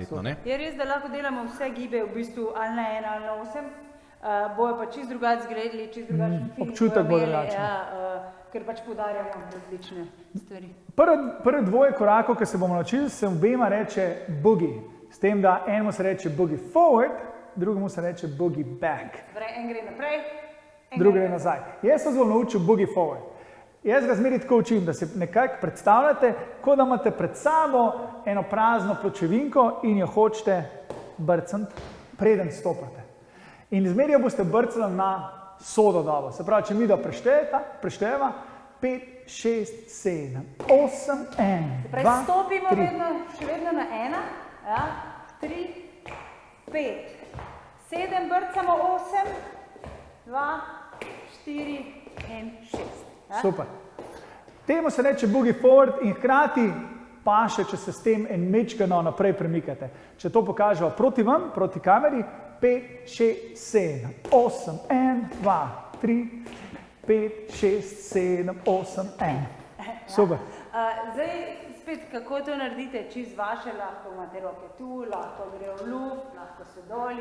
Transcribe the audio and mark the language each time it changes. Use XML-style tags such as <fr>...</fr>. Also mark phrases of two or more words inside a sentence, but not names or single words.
<sl>Je res, da lahko delamo vse gibe v bistvu ali na 1 ali na 8, bojo pa čist drugače zgledali, čist drugačen feeling občutek bo bojo imeli, drugačen. ker pač poudarjamo različne stvari. Prvi dvoje korakov, ki se bomo naučili, se obema reče boogie. S tem, da enemu se reče</sl> <en>boogie forward,</en> <sl>drugemu se reče</sl> <en>boogie back.</en> <sl>Torej, en gre naprej, Drugi gre nazaj. Jaz sem zelo naučil</sl> <en>boogie forward.</en> <sl>Jaz ga zmeraj tako učim, da si nekako predstavljate, kot da imate pred sabo eno prazno pločevinko in jo hočete brcniti, preden stopate. In zmeraj jo boste brcali na sodo dobo. Se pravi, če mi da prešteva 5, 6, 7, 8, 1, 2, stopimo 3. vedno, še vedno na 1, 3, 5, 7, brcamo 8, 2, 4 in 6. Super. Temu se reče</sl> <en>boogie forward</en> <sl>in hkrati paše, če se s tem en mečkano naprej premikate. Če to pokažemo proti vam, proti kameri, 5, 6, 7, 8, 1, 2, 3, 5, 6, 7, 8, 1. Super. Zdaj spet, kako to naredite, čist vaše, lahko imate roke tu, lahko gre v luft, lahko se doli.</sl>